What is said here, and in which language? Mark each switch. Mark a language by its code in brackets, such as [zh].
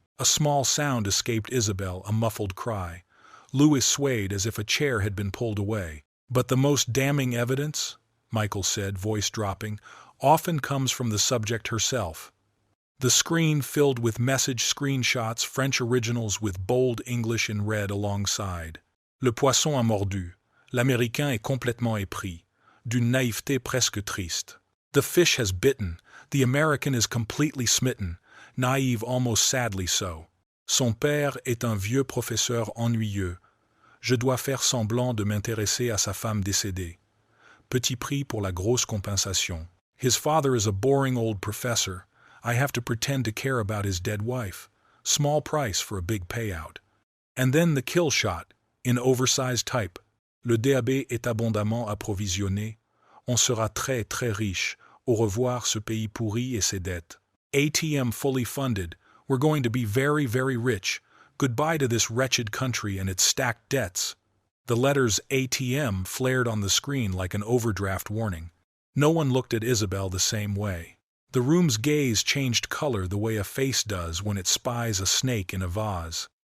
[en] A small sound escaped Isabelle, a muffled cry. Louis swayed as if a chair had been pulled away. "But the most damning evidence," Michael said, voice dropping, "often comes from the subject herself." The screen filled with message screenshots, French originals with bold English in red alongside. [fr] "Le poisson a mordu. L'Américain est complètement épris. D'une naïveté presque triste." [en] "The fish has bitten. The American is completely smitten. Naïve, almost sadly so. [fr] Son père est un vieux professeur ennuyeux. Je dois faire semblant de m'intéresser à sa femme décédée. Petit prix pour la grosse compensation." [en] "His father is a boring old professor. I have to pretend to care about his dead wife. Small price for a big payout." And then the kill shot, in oversized type. [fr] "Le DAB est abondamment approvisionné. On sera très très riche. Au revoir ce pays pourri et ses dettes." [en] ATM fully funded. "We're going to be very, very rich. Goodbye to this wretched country and its stacked debts." The letters ATM flared on the screen like an overdraft warning. No one looked at Isabelle the same way. The room's gaze changed color the way a face does when it spies a snake in a vase.